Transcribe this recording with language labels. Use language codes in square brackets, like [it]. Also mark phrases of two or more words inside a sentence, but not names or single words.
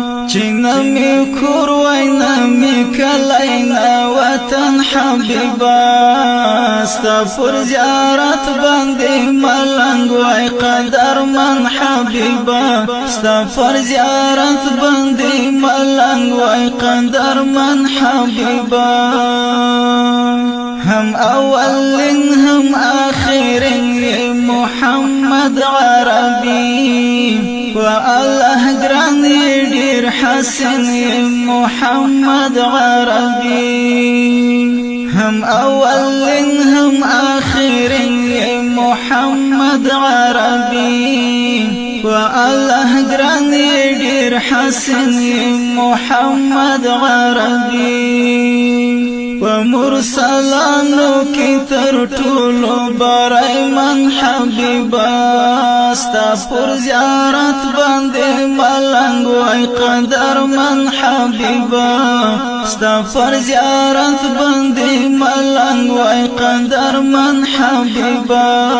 [ps] چې نه می کور وای، نه می کلی، نه وطن حبیبا. ستا پر زیارت باندې ملنګ وای، قدرمن حبیبا. ستا پر زیارت باندې ملنګ وای، قدرمن حبیبا. هم اولین، هم آخرین، یې محمد عربي. [ar] و الله [ps] ګران یې ډېر حسین یې محمد عربي. هم اولین، هم آخرین، یې محمد عربي. [ar] و الله [ps] ګران یې ډېر حسین یې محمد عربي. و مرسلانو کې تر ټولو [fa] برای من [ps] حبیبا. ستا پر زیارت باندې ملنګ وای، قدرمن حبیبا. ستا پر زیارت باندې ملنګ وای، قدرمن حبیبا.